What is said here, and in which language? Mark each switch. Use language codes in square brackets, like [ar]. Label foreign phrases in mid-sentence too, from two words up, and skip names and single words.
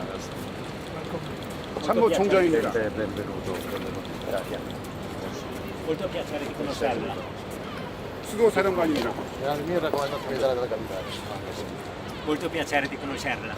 [ko] 참모 총장입니다. [it] Molto piacere di conoscerla. [ko] 수도 사령관입니다. [it] Molto piacere di conoscerla.